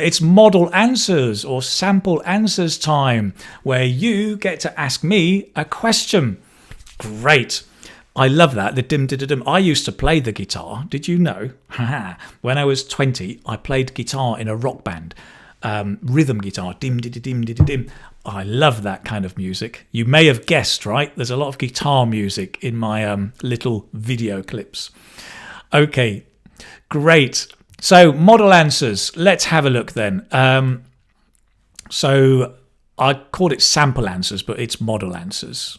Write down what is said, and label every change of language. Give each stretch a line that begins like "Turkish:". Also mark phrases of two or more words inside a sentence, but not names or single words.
English: It's model answers or sample answers time, where you get to ask me a question. Great. I love that. The dim dim dim. I used to play the guitar. Did you know? When I was 20, I played guitar in a rock band. Rhythm guitar. Dim dim dim dim dim. I love that kind of music. You may have guessed, right? There's a lot of guitar music in my little video clips. Okay, great. So model answers, let's have a look then. So I called it sample answers, but it's model answers.